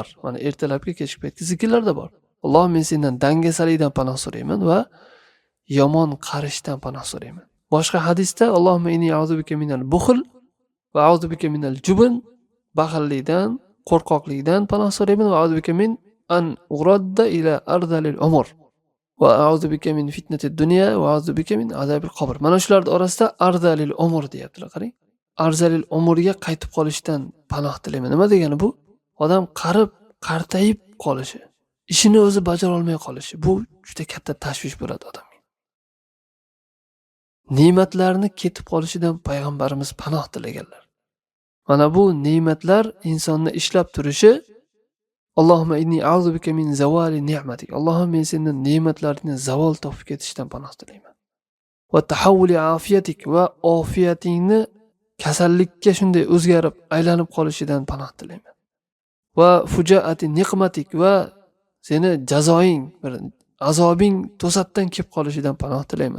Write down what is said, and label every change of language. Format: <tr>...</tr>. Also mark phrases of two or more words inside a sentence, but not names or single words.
<uz>Mana ertalabga kechki paytga zikirlarda bor. Alloh, men sendan dangasalikdan panoh so'rayman va yomon qarishdan panoh so'rayman.</uz> <ar>Boshqa hadisda اللهم إني أعوذ من البخل وأعوذ من الجبن,</ar> <uz>baxillikdan, qo'rqoqlikdan panoh so'rayman</uz> <ar>وأعوذ من أن أرد إلى أرذل العمر وأعوذ من فتنة الدنيا وأعوذ من عذاب القبر.</ar> <uz>Mana shularning orasida</uz> <ar>أرذل العمر</ar> <uz>deyaptilar, qarang. Arzalil umrga qaytib qolishdan panoh tilayman. Nima degani bu? Odam qartayib qolishi, ishini o'zi bajara olmay qolishi. Bu juda katta tashvish bo'ladi odamga. Ne'matlarni ketib qolishidan payg'ambarimiz panoh tilaganlar. Mana bu ne'matlar insonni ishlab turishi.</uz> <ar>اللهم إني أعوذ بك من زوال نعمتك.</ar> <uz>Allohim, men sendan ne'matlaringni zavol topib ketishdan panoh tilayman.</uz> <ar>وتحول عافيتك,</ar> <uz>va ofiyatingni kasallikka shunday o'zgarib aylanib qolishidan panoh tilayman.</uz> <ar>وفجاءة نقمتك,</ar> <uz>va seni jazoing, bir azobing to'satdan kelib qolishidan panoh tilayman.</uz>